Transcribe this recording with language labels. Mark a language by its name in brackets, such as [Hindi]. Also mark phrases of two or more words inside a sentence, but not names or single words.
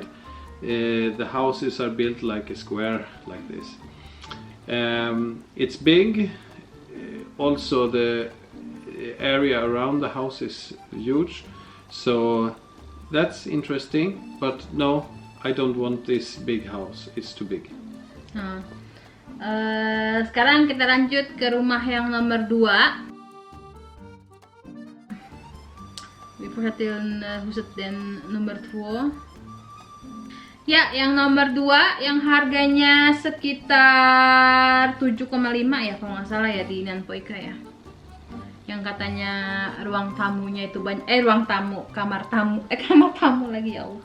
[English] The houses are built like a square like this. It's big. Also the area around the house is huge. So that's interesting, but no, I don't want this big house. It's too big. [Indonesian] Sekarang kita lanjut ke rumah yang nomor 2. [Swedish] Vi fortsätter huset den nummer 2. [Indonesian] Ya, yang nomor 2 yang harganya sekitar 7,5 ya kalau nggak salah ya di Nan Po Ika ya. Yang katanya ruang tamunya itu banyak, kamar tamu lagi ya Allah.